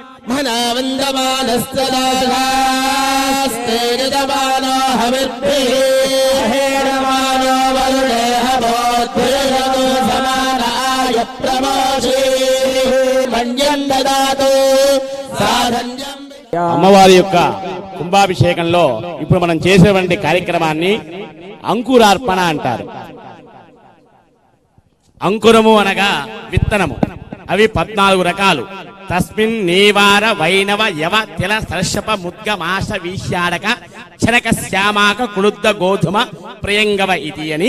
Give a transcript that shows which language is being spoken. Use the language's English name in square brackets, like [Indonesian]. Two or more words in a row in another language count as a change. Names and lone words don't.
[Sanskrit] मनावन्दमानस्तदास्तेजमानो हविर्भिः हेरमानो वरुणे हवोद्भिर्यतो समानाय प्रमोषे मन्यं ददातु साधन्यं [Telugu] అమ్మవారి యొక్క కుంభాభిషేకంలో ఇప్పుడు మనం చేసేటువంటి కార్యక్రమాన్ని అంకురార్పణ అంటారు. అంకురము అనగా విత్తనము. అవి 14 రకాలు. [Sanskrit] తస్మిన్ నీవార వైనవ యవ తిల సర్షప ముద్గ మాస వీష్యాడక చనక శ్యామాక కుళుద్ద గోధుమ ప్రియంగవ ఇది అని.